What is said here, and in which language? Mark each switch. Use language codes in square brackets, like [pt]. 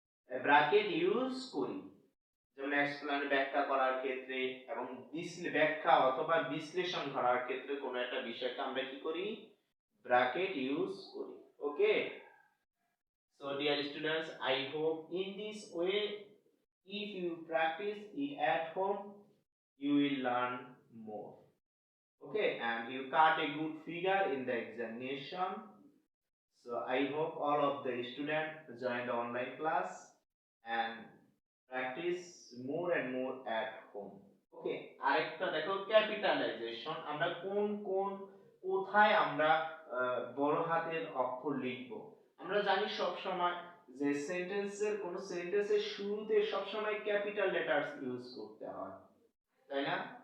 [bn] Bracket use করি। যেমন ব্যাখ্যা করার ক্ষেত্রে এবং ব্যাখ্যা অথবা বিশ্লেষণ করার ক্ষেত্রে কোনো একটা বিষয়কে আমরা কি করি? ব্র্যাকেট ইউজ করি। [en] Okay, so dear students, I hope in this way if you practice it at home you will learn more. Okay, and you got a good figure in the examination. So I hope all of the students join the online class and practice more and more at home. [bn] Okay, আরেকটা দেখো capitalisation. আমরা কোথায় আমরা বড় হাতের অক্ষর লিখব? আমরা জানি সব সময় যে কোন সেন্টেন্সের শুরুতে সব সময় ক্যাপিটাল লেটারস ইউজ করতে হয়, তাই না?